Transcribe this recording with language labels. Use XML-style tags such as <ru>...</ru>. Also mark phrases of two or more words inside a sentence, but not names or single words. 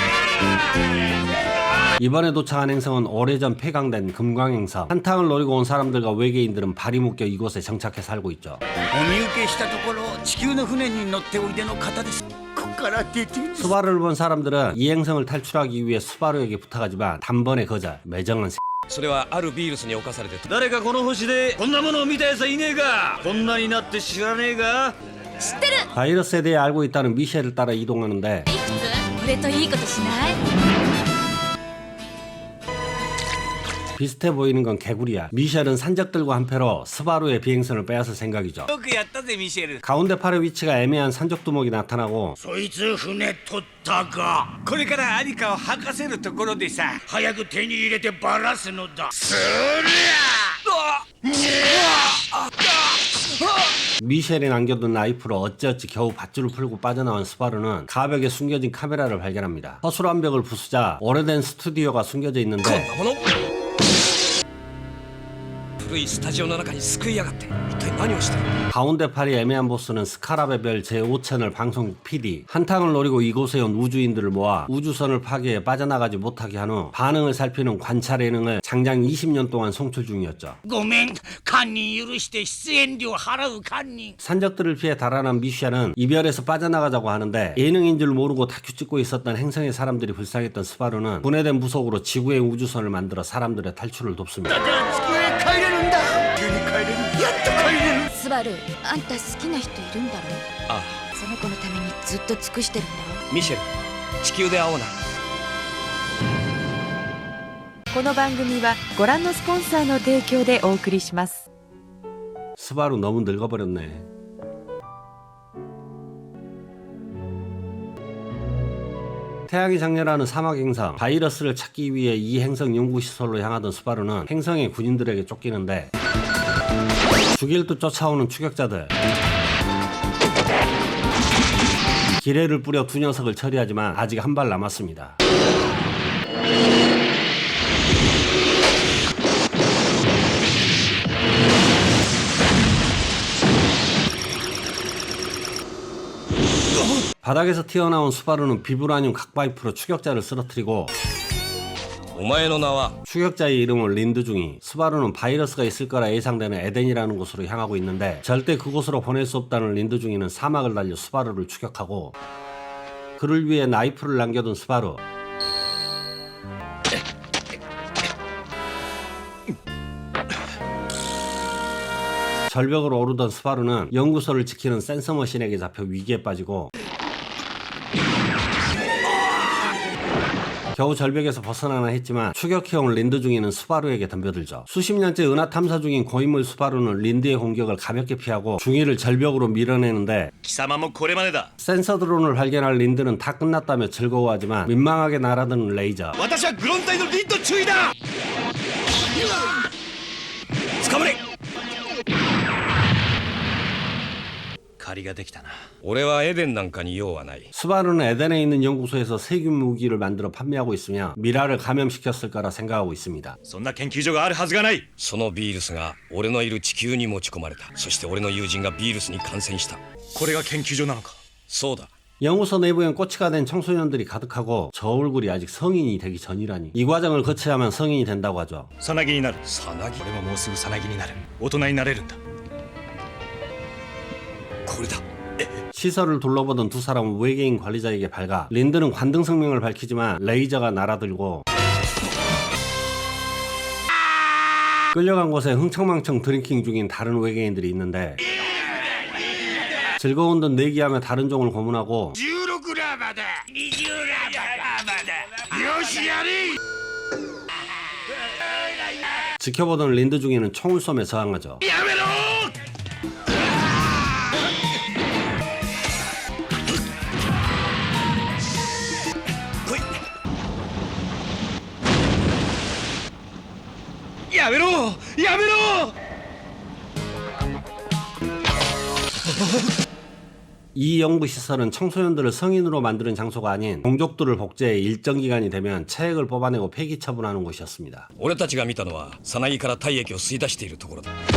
<ko>이번에 도착한 행성은 오래전 폐광된 금광행성. 한탕을 노리고 온 사람들과 외계인들은 발이 묶여 이곳에 정착해 살고 있죠.</ko> <ja>お見受けしたところ地球の船に乗っておいでの方です。ここから出て</ja> <ko>스바루를 본 사람들은 이 행성을 탈출하기 위해 스바루에게 부탁하지만 단번에 거절. 매정한</ko> <ja>それはあるビールスに侵されて誰かこの星でこんなものを見たやつはいねえか。こんなになって知らねえか。知ってる。</ja> <ko>바이러스에 대해 알고 있다는 미셸을 따라 이동하는데</ko> <ja>いくつ？俺といいことしない？</ja> <ko>비슷해 보이는 건 개구리야. 미셸은 산적들과 한패로 스바루의 비행선을 빼앗을 생각이죠.</ko> <ja>よくやったぜミシェル。</ja> <ko>가운데 팔의 위치가 애매한 산적두목이 나타나고</ko> <ja>そいつ船取ったか。これから何かを吐かせるところでさ。早く手に入れてバラすのだ。そりゃ。</ja> <ko>미셸이 남겨둔 나이프로 어찌어찌 겨우 밧줄을 풀고 빠져나온 스바루는 가벽에 숨겨진 카메라를 발견합니다. 허술한 벽을 부수자 오래된 스튜디오가 숨겨져</ko> <ja>こん</ja> <ko>있는데</ko> <ja>なもの古いスタジオの中に救いやがって一体何をしてる</ja> <ko>가운데 팔이 애매한 보스는 스카랍의 별 제5채널 방송국 PD. 한탕을 노리고 이곳에 온 우주인들을 모아 우주선을 파괴해 빠져나가지 못하게 한 후 반응을 살피는 관찰 예능을 장장 20년 동안 송출 중이었죠.</ko> <ja>ごめん堪忍許して出演料払う堪忍</ja> <ko>산적들을 피해 달아난 미샤는 이별에서 빠져나가자고 하는데 예능인 줄 모르고 다큐 찍고 있었던 행성의 사람들이 불쌍했던 스바루는 분해된 부속으로 지구의 우주선을 만들어 사람들의 탈출을 돕습니다.</ko> <ja>帰れるんだ急に帰れるやっと帰れるスバルあんた好きな人いるんだろあその子のためにずっと尽くしてるんだろミシェル地球で会おうなこの番組はご覧のスポンサーの提供でお送りします。</ja> <ko>스바루 너무 늙어버렸네. 태양이 장렬하는 사막 행성 바이러스를 찾기 위해 이 행성 연구시설로 향하던 스바루는 행성의 군인들에게 쫓기는데 죽일 듯 쫓아오는 추격자들 기뢰를 뿌려 두 녀석을 처리하지만 아직 한 발 남았습니다. 바닥에서 튀어나온 스바루는 비브라늄 각파이프로 추격자를 쓰러뜨리고</ko> <ja>お前の名は</ja> <ko>추격자의 이름은 린드중이 스바루는 바이러스가 있을 거라 예상되는 에덴이라는 곳으로 향하고 있는데 절대 그곳으로 보낼 수 없다는 린드중이는 사막을 달려 스바루를 추격하고 그를 위해 나이프를 남겨둔 스바루 절벽으로 오르던 스바루는 연구소를 지키는 센서 머신에게 잡혀 위기에 빠지고 겨우 절벽에서 벗어나나 했지만 추격해온 린드 중이는 스바루에게 덤벼들죠. 수십 년째 은하 탐사 중인 고인물 스바루는 린드의 공격을 가볍게 피하고 중이를 절벽으로 밀어내는데</ko> <ja>貴様もこれまでだ</ja> <ko>센서 드론을 발견할 린드는 다 끝났다며 즐거워하지만 민망하게 날아드는 레이저</ko> <ja>私はグロン隊のリッド注意だ捕まれ借りができたな俺はエデンなんかに用はない</ja> <ko>스바루는 에덴에 있는 연구소에서 세균 무기를 만들어 판매하고 있으며 미라를 감염시켰을 거라 생각하고 있습니다.</ko> <ja>そんな研究所があるはずがないそのビールスが俺のいる地球に持ち込まれたそして俺の友人がビールスに感染したこれが研究所なのかそうだ</ja> <ko>연구소 내부엔 꼬치가 된 청소년들이 가득하고 저 얼굴이 아직 성인이 되기 전이라니 이 과정을 거쳐야만 성인이 된다고 하죠.</ko> <ja>さなぎになるさなぎ俺ももうすぐさなぎになる大人になれるんだこれだ</ja> <ko>시설을 둘러보던 두 사람은 외계인 관리자에게 발가 린드는 관등 성명을 밝히지만 레이저가 날아들고 끌려간 곳에 흥청망청 드링킹 중인 다른 외계인들이 있는데 즐거운 듯 내기하며 다른 종을 고문하고</ko> <ja>16 ラバだ20ラバだよしやれ</ja> <ko>지켜보던 린드 중에는 총을 쏘며 저항하죠.</ko> <ja>やめろやめろやめろ</ja> <ko>이 연구시설은 청소년들을 성인으로 만드는 장소가 아닌 동족들을 복제해 일정 기간이 되면 체액을 뽑아내고 폐기 처분하는 곳이었습니다.</ko> <ja>俺たちが見たのはさなぎから体液を吸い出しているところだ</ja>